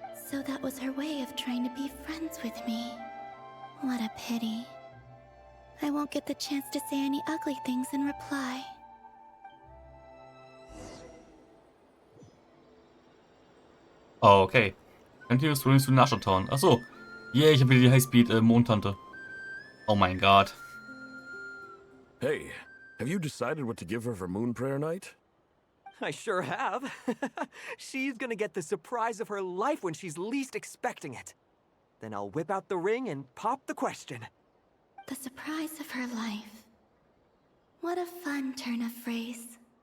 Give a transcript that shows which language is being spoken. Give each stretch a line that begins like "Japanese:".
English: So that was her way of trying to be friends with me. What a pity. I won't get the chance to say any ugly things in reply. Okay. Continuous Running to Nasha Town.
German: Achso. Yeah, ich habe wieder die Highspeed-Mondtante. Oh mein Gott.
English: Hey, have you decided what to give her for Moon Prayer Night? I sure have. She's gonna get the surprise of her life when she's least expecting it. Then I'll whip out the ring and pop the question. The surprise of her life. What a fun turn of phrase.